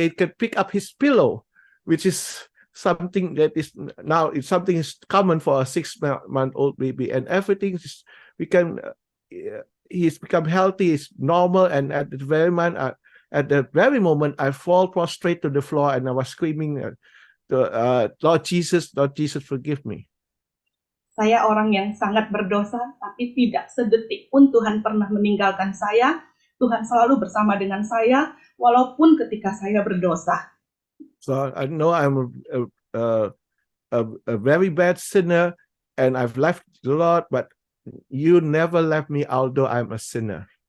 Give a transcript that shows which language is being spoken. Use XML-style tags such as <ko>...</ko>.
<en>He could pick up his pillow, which is something that is now it's something is common for a 6-month-old baby, and everything is become. He's become healthy. He's normal, and at the very moment, I fall prostrate to the floor, and I was screaming, "Lord Jesus, forgive me."</en> <id>Saya orang yang sangat berdosa, tapi tidak sedetik pun Tuhan pernah meninggalkan saya. Tuhan selalu bersama dengan saya, walaupun ketika saya berdosa.</id> <en>So I know I'm a very bad sinner, and I've left the Lord, but you never left me, although I'm a sinner.</en>